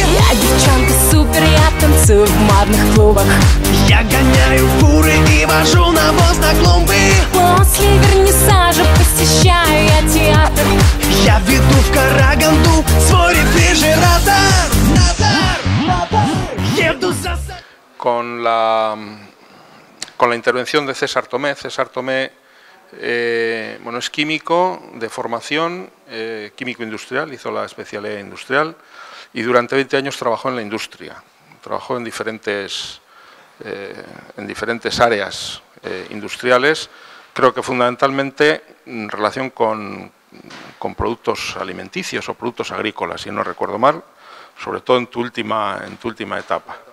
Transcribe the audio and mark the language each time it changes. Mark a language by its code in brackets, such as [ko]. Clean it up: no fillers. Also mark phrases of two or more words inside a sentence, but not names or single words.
[ru] Я девчонка супер, я танцую в модных клубах. Я гоняю фуры и вожу навоз на клумбы. После вернисажа посещаю я театр. Я веду в Караганду свой рефрижератор. Еду за... [es] Con la intervención de César Tomé. César Tomé bueno, es químico de formación, químico industrial, hizo la especialidad industrial y durante 20 años trabajó en la industria. Trabajó en diferentes áreas industriales, creo que fundamentalmente en relación con productos alimenticios o productos agrícolas, si no recuerdo mal, sobre todo en tu última etapa.